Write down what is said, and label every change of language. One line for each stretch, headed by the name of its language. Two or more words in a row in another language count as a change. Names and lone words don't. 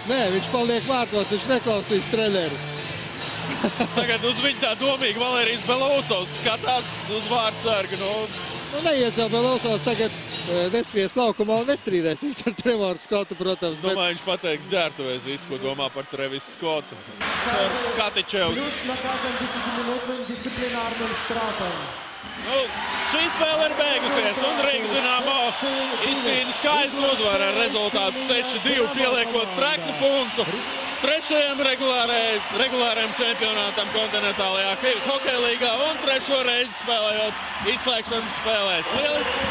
Latvian: Nē, viņš paliek vārtos, viņš neklausīs treneri. Tagad uz viņu tā domīgi Valērijas Belousovs skatās uz vārdsargu. Nu, neies jau Belousovs tagad nespies laukumā un nestrīdēsies ar Trevoru Skotu, protams. Domāju, viņš pateiks ģērtuvēs visu, ko domā par Trevisu Skotu. Katičevs.
Russian: Плюс наказан 10-минутным дисциплинарным штрафом.
Latvian: Nu, šī spēle ir beigusies, un Rīgas Dinamo izcīna skaistu uzvaru ar rezultātu 6-2, pieliekot treknu punktu trešajam regulārajam čempionātam kontinentālajā hokeja līgā un trešo reizi spēlējot izslēgšanas spēlēs.